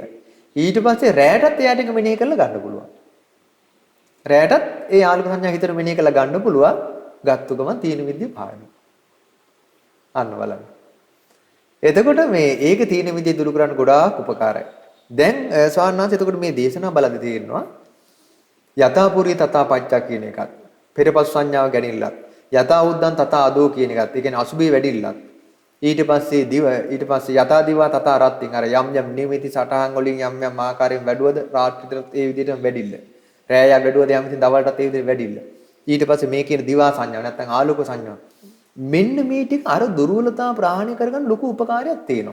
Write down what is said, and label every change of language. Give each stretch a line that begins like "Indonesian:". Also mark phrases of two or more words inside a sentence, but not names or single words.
Sinhala: ඊට පස්සේ රැයටත් එයාට එක මෙනෙහි කරලා ගන්න පුළුවන්. රැයටත් ඒ ආලෝක සංඥා හිතට මෙනෙහි කරලා ගන්න පුළුවන්. ගත්තු ගමන්
Pali: තීන විද්‍ය
Sinhala: පාවෙනවා. අන්න බලන්න. එතකොට මේ ඒක
Pali: තීන විද්‍ය
Sinhala: දුරු කරන්න ගොඩාක් උපකාරයි. දැන් ස්වාමීන් වහන්සේ එතකොට මේ දේශනා බලද්දී තේරෙනවා
Pali: යථාපුරී තථා පච්චා
Sinhala: කියන එකත් පෙරපසු සංඥාව ගැනීමලත්
Pali: යථා උද්දන් තථා අදෝ
Sinhala: කියන එකත් ඒ කියන්නේ අසුභේ වැඩිල්ලත් ඊට පස්සේ
Pali: යථා දිවා තථා රත්ත්‍ින්
Sinhala: අර යම් නිමිති සටහන් වලින් යම් ආකාරයෙන් වැඩුවද රාත්‍රියටත් ඒ විදිහටම වැඩිල්ල රැය වැඩුවද යම් ඉතින් දවල්ටත් ඒ විදිහට වැඩිල්ල ඊට පස්සේ මේ කියන දිවා සංඥාව නැත්නම් ආලෝක සංඥාව මෙන්න මේ ටික අර දුර්වලතාව ප්‍රහාණය කරගන්න ලොකු උපකාරයක් තියෙනවා.